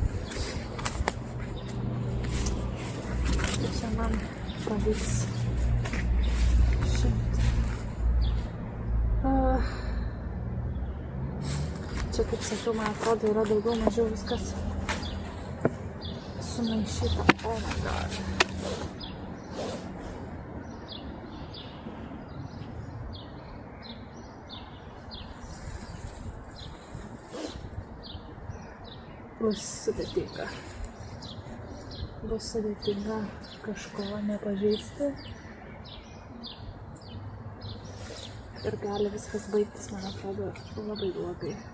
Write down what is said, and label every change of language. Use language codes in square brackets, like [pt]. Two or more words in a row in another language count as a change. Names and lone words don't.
[lt] Čia man pavyks šimti. Čia, kaip sakiau, man atrodo, yra daugiau mažiau viskas sumaišyta. [en] Oh my god. [lt] Bus sudėtinga kažko nepažeisti ir gali viskas baigtis, man atrodo, labai blogai.